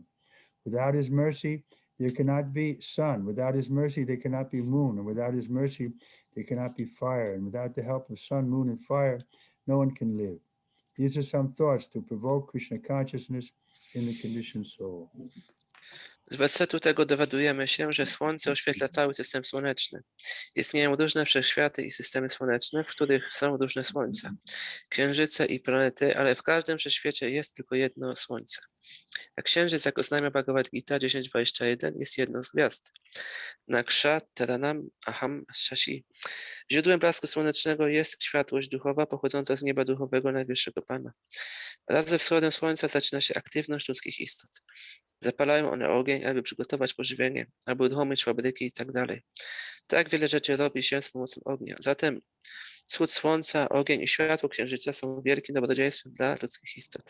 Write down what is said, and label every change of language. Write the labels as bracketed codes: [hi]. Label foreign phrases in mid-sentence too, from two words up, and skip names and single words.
[en] Without his mercy, there cannot be sun. Without his mercy, there cannot be moon. And without his mercy, there cannot be fire. And without the help of sun, moon, and fire, no one can live. These are some thoughts to provoke Krishna consciousness in the conditioned soul. [pl] Z wersetu tego dowiadujemy się, że Słońce oświetla cały system słoneczny. Istnieją różne wszechświaty i systemy słoneczne, w których są różne słońca, księżyce i planety, ale w każdym wszechświecie jest tylko jedno Słońce. A księżyc, jak oznajmia Bhagavad Gita 10:21, jest jedną z gwiazd. [sa] Nakshataranam aham shashi. [pl] Źródłem blasku słonecznego jest światłość duchowa pochodząca z nieba duchowego Najwyższego Pana. Wraz ze wschodem słońca zaczyna się aktywność ludzkich istot. Zapalają one ogień, aby przygotować pożywienie, aby uruchomić fabryki i tak dalej. Tak wiele rzeczy robi się z pomocą ognia. Zatem wschód słońca, ogień i światło księżyca są wielkim dobrodziejstwem dla ludzkich istot.